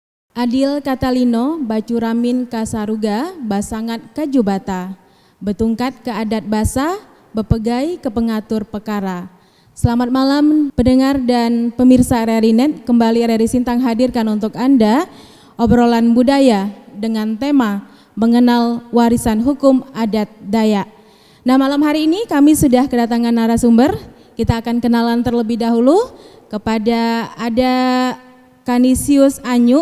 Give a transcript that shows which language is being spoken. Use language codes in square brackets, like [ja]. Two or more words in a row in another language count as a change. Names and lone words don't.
[iba] Adil Katalino, Bacuramin Kasaruga, Basangat Kajubata, Betungkat ke adat basa, bepegai ke pengatur perkara. [id] Selamat malam pendengar dan pemirsa RRI Net, kembali RRI Sintang hadirkan untuk Anda obrolan budaya dengan tema mengenal warisan hukum adat Dayak. Nah, malam hari ini kami sudah kedatangan narasumber. Kita akan kenalan terlebih dahulu kepada ada Kanisius Anyu.